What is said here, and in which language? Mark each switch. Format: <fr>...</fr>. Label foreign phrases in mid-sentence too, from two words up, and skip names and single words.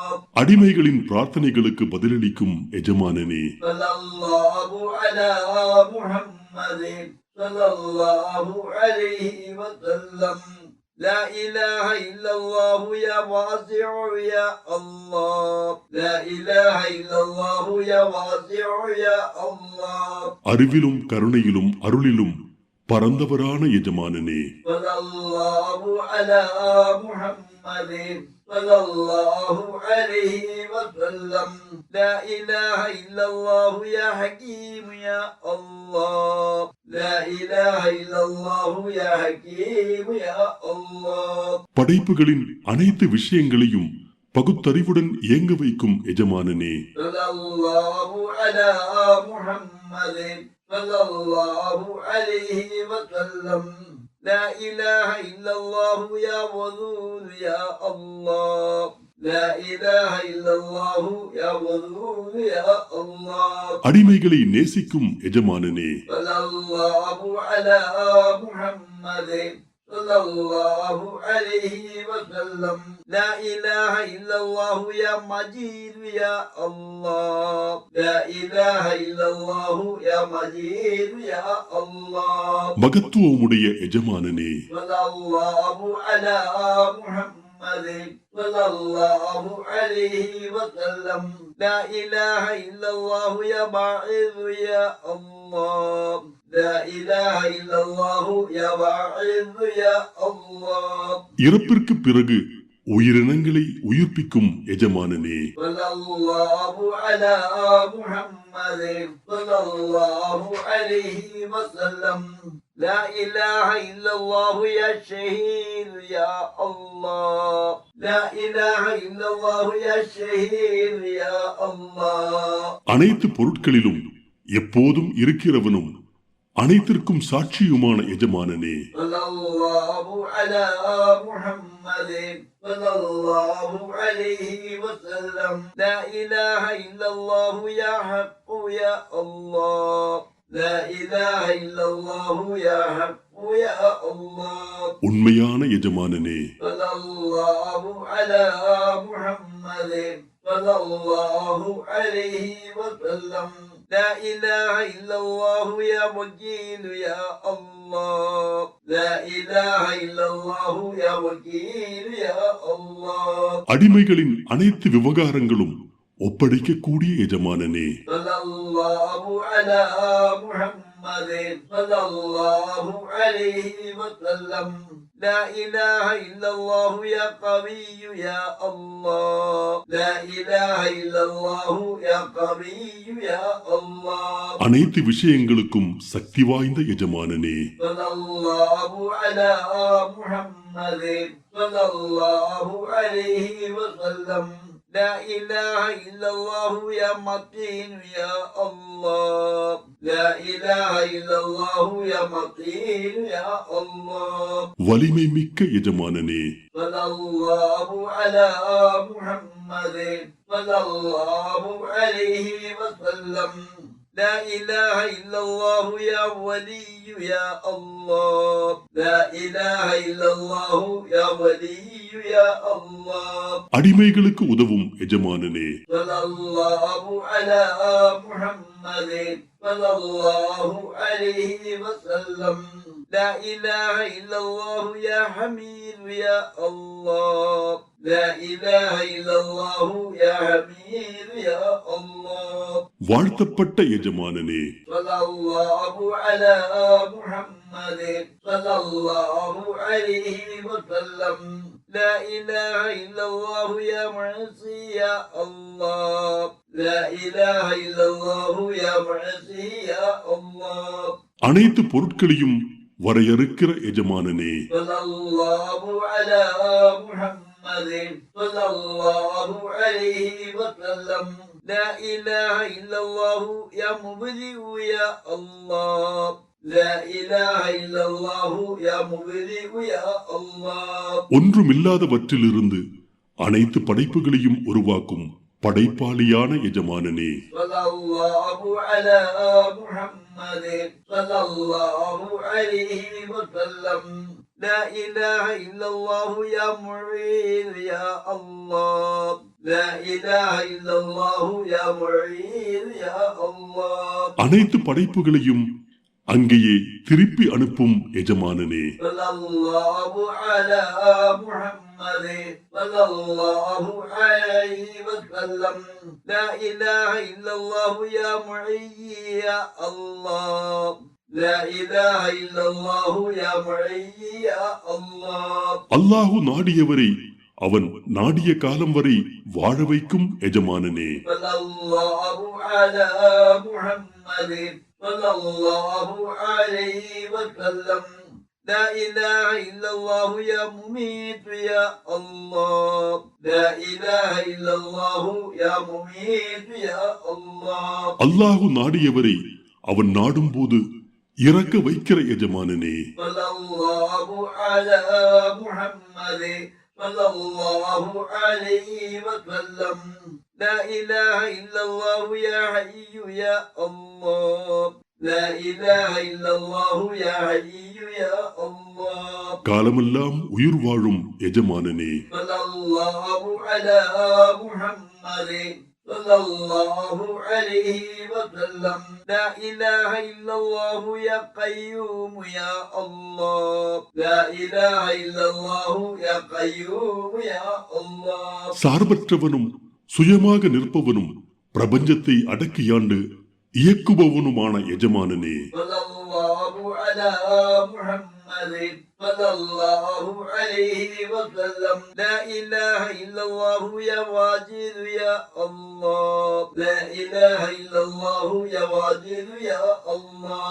<ta>அடிமைகளின் பிரார்த்தனைகளுக்கு பதிலளிக்கும் எஜமானனே.</ta> <ar>صلى الله على محمد صلى الله عليه وسلم لا إله إلا الله يا واسع يا الله لا إله إلا الله يا واسع يا الله</ar> <ta>அறிவிலும் கருணையிலும் அருளிலும் பரந்தவரான எஜமானனே.</ta> <ar>صلى الله على محمد صلى الله عليه وسلم لا إله إلا الله يا حكيم يا الله لا إله إلا الله يا حكيم يا الله</ar> <ta>படைப்புகளின் அனைத்து விஷயங்களையும் பகுத்தறிவுடன் இயங்க வைக்கும் எஜமானனே.</ta> <ar>صلى الله على محمد صلى الله عليه وسلم لا إله إلا الله يا ودود يا الله لا إله إلا الله يا ودود يا الله</ar> <ta>அடிமைகளை நேசிக்கும் எஜமானனே.</ta> <ar>صلى الله على محمد صلى الله عليه وسلم لا إله إلا الله يا مجيد يا الله لا إله إلا الله يا مجيد يا الله</ar> <ta>மகத்துவமுடைய எஜமானனே.</ta> <ar>صلى الله على محمد صلى الله عليه وسلم لا إله إلا الله يا باعث يا الله لا إله إلا الله يا باعث يا الله</ar> <ta>இறப்பிற்கு பிறகு உயிரினங்களை உயிர்ப்பிக்கும் எஜமானனே.</ta> <ar>صلى الله على محمد صلى الله عليه وسلم لا إله إلا الله يا شهيد يا الله لا إله إلا الله يا شهيد يا الله</ar> <ta>அனைத்து பொருட்களிலும் எப்போதும் இருக்கிறவனும் அனைத்திற்கும் சாட்சியுமான எஜமானனே,</ta> <ar>صلى الله على محمد صلى الله عليه وسلم. لا إله إلا الله يا حق يا الله. لا إله إلا الله يا حق يا الله.</ar> <ta>உண்மையான எஜமானனே,</ta> <ar>صلى الله على محمد صلى الله عليه وسلم. لا إله إلا الله يا وكيل يا الله. لا إله إلا الله يا وكيل يا الله.</ar> <ta>அடிமைகளின் அனைத்து விவகாரங்களும் ஒப்படைக்கக்கூடிய எஜமானனே,</ta> <ar>صلى الله على محمد صلى الله عليه وسلم. لا إله إلا الله يا قوي يا الله. لا إله إلا الله يا قوي يا الله.</ar> <ta>அனைத்து விஷயங்களுக்கும் சக்தி வாய்ந்த எஜமானனே,</ta> <ar>صلى الله على محمد صلى الله عليه وسلم. لا إله إلا الله يا متين يا الله. لا إله إلا الله يا متين يا الله.</ar> <ta>வலிமை மிக்க எஜமானனே,</ta> <ar>صلى الله على محمد صلى الله عليه وسلم. لا إله إلا الله يا ولي يا الله. لا إله إلا الله يا ولي يا الله.</ar> <ta>அடிமைகளுக்கு உதவும் எஜமானனே,</ta> <ar>صلى الله على محمد صلى الله عليه وسلم. لا إله إلا الله يا حميد يا الله. لا إله إلا الله يا حميد يا الله.</ar> <ta>வாழ்த்தப்பட்ட எஜமானனே,</ta> <ar>صلى الله على محمد صلى الله عليه وسلم. لا إله إلا الله يا معصي يا الله. لا إله إلا الله يا معصي يا الله.</ar> <ta>அனைத்து பொருட்களையும் வரையறுக்கிற எஜமானனே,</ta> <ar>صلى الله على محمد صلى الله عليه وسلم. لا إله إلا الله يا مبدئ يا الله. لا إله إلا الله يا مبدئ يا الله.</ar> <ta>ஒன்றுமில்லாதவற்றிலிருந்து அனைத்து படைப்புகளையும் உருவாக்கும் படைப்பாளியான எஜமானனே,</ta> <ar>صلى الله على محمد صلى الله عليه وسلم. لا إله إلا الله يا معين يا الله. لا إله إلا الله يا معين يا الله.</ar> <ta>அனைத்து படைப்புகளையும் அங்கேயே திருப்பி அனுப்பும் எஜமானனே,</ta> <ar>صلى الله على محمد صلى الله عليه وسلم. لا إله إلا الله يا معي يا الله. لا إله إلا الله يا معي يا الله.</ar> <ta>அல்லாஹு நாடியவரை அவன் நாடிய காலம் வரை வாழ வைக்கும் எஜமானனே,</ta> <ar>صلى الله على محمد صلى الله عليه وسلم. لا إله إلا الله يا مميت يا الله. لا إله إلا الله يا مميت يا الله.</ar> <ta>அல்லாஹு நாடியவரை அவன் நாடும் போது இறக்க வைக்கிற எஜமானனே,</ta> <ar>صلى الله على محمد صلى الله عليه وسلم. لا إله إلا الله يا حي يا الله. لا إله إلا الله يا حي يا الله.</ar> <ta>காலமெல்லாம் உயிர் வாழும் எஜமானனே,</ta> <ar>صلى الله على محمد صلى الله عليه وسلم. لا إله إلا الله يا قيوم يا الله. لا إله إلا الله يا قيوم يا الله.</ar> <ta>சார்பற்றவனும் சுயமாக நிற்பவனும் பிரபஞ்சத்தை அடக்கியாண்டு இயக்குபவனுமான எஜமானனே,</ta> <ar>صلى الله على محمد صلى الله عليه وسلم. لا إله إلا الله يا واجد يا الله. لا إله إلا الله يا واجد يا الله.</ar>